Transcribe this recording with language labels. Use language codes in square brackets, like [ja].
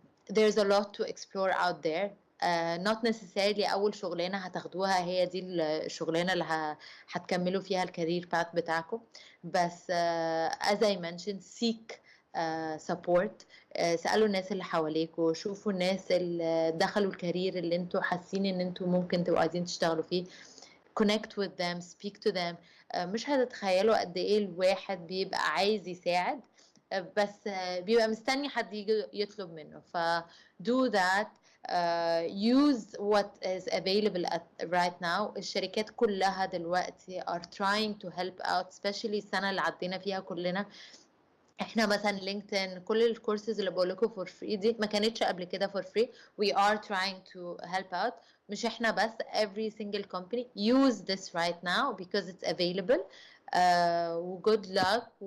[en] There's a lot to explore out there. Not necessarily [ar] أول شغلانة هتاخدوها هي دي الشغلانة اللي هتكملوا فيها الكارير باث بتاعكم، بس [en] as I mentioned, seek support. [ar] سألوا الناس اللي حواليكوا، شوفوا الناس اللي دخلوا الكارير اللي انتوا حاسين ان انتوا ممكن تبقوا عايزين تشتغلوا فيه. [en] connect with them, speak to them. [ar] مش هتتخيلوا قد ايه الواحد بيبقى عايز يساعد بس بيبقى مستني حد يجي يطلب منه. ف [en] do that. Use what is available right now. [ar] الشركات كلها دلوقتي [en] are trying to help out, especially [ar] السنة اللي عدينا فيها كلنا. احنا مثلا لينكدين كل الكورسز اللي بقول لكم [en] for free [ar] دي ما كانتش قبل كده for free. [en] We are trying to help out. [ar] مش احنا بس, [en] every single company use this right now because it's available. Good luck.